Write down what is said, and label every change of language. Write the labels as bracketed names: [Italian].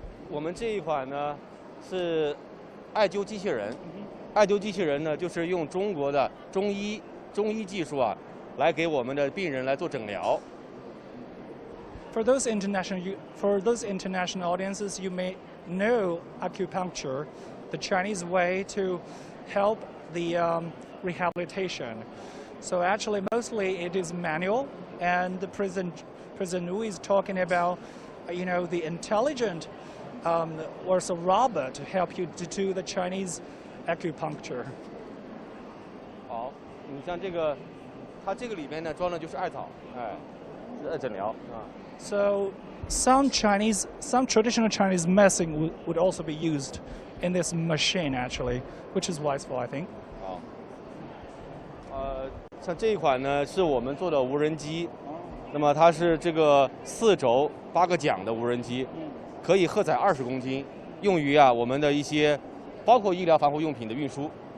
[Chinese] 我们这一款呢是艾灸机器人。艾灸机器人呢就是用中国的中医技术来给我们的病人来做诊疗。 [English] For those international audiences, you may know acupuncture, the Chinese way to help the rehabilitation. So actually, mostly it is manual, and the President Wu is talking about, the intelligent or so robot to help you to do the Chinese acupuncture. [Chinese] 好，你像这个，它这个里面呢装的就是艾草，是诊疗啊。 [English] So some traditional Chinese medicine would also be used in this machine actually, which is wasteful, I think. [Chinese] 好，像这一款呢是我们做的无人机，那么它是这个4轴8个桨的无人机，可以荷载20公斤，用于我们的一些包括医疗防护用品的运输。